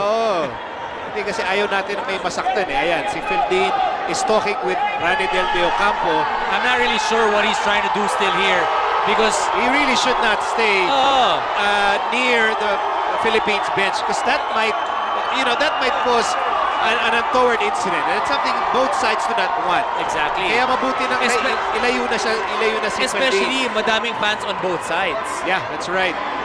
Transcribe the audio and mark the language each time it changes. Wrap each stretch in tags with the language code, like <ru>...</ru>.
<tl>Oh. Hindi kasi ayaw natin may masaktan eh. Ayan, si Fildin</tl> <en>is talking with</en> <tl>Ranidel de Ocampo.</tl> <en>I'm not really sure what he's trying to do still here because he really should not stay near the Philippines bench because that might, you know, that might cause an untoward incident. And it's something both sides do not want. Exactly.</en> <tl>Kaya mabuti nang ilayo na si</tl> <en>Especially madaming fans on both sides. Yeah, that's right.</en>